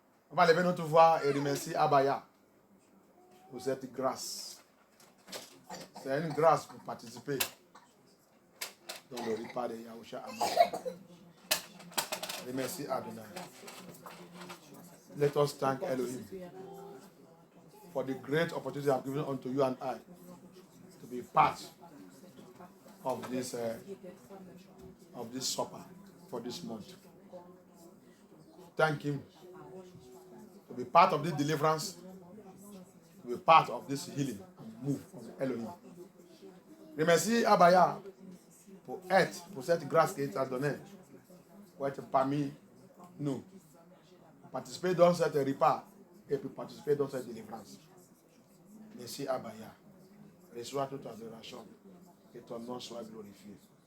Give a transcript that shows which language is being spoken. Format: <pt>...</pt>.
<fr>On va lever notre voix et remercier Abaya pour cette grâce. C'est une grâce pour participer dans le repas de Yahushua Hamashiach. Remercie Adonai.</fr> <en>Let us thank Elohim for the great opportunity I have given unto you and I to be part of this supper for this month. Thank him to be part of this deliverance, to be part of this healing and move of Elohim.</en> <fr>Remercie Abaya pour cette grâce qu'il t'a donnée, pour être parmi nous, participer dans cette repas et puis participer dans cette délivrance. Merci Abaya. Reçois toute adoration. Que ton nom soit glorifié.</fr>